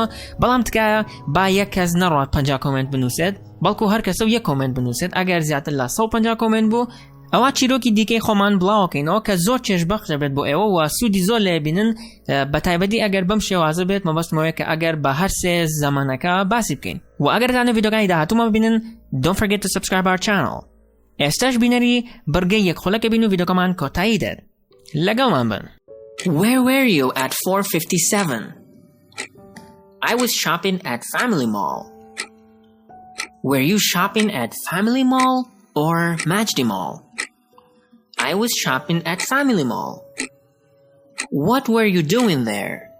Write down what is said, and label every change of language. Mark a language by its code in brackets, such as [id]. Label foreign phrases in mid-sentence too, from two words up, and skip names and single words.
[ckb] بەڵام تکایە با یەک کەس نەڕات 50 کۆمنت بنووسێت بەڵکو هەر کەسە و یەک کۆمنت بنووسێت. ئەگەر زیاتر لە 150 کۆمنت بوو ئەوە چیرۆکی دیکەی خۆمان بڵاوکەینەوە کە زۆر چێژبەخش دەبێت بۆ ئێوە و سوودی زۆر لێ بینن بە تایبەتی ئەگەر بەم شێوازە بێت مەبەستمەوەی کە ئەگەر بە هەر سێ زەمانەکە باسی بکەین. و ئەگەر دانە ڤیدیۆکانی داهاتوومە ببینن [en] don't forget to subscribe our channel. [ckb] ئێستاش بینەری بڕگەی یەکخۆلەکە بین و ڤیدیۆکەمان کۆتایی دێت. لەگەڵمان بن. [en] Where were you at 4:57? I was shopping at Family Mall. Were you shopping at Family Mall or Majdi Mall? I was shopping at Family Mall. What were you doing there?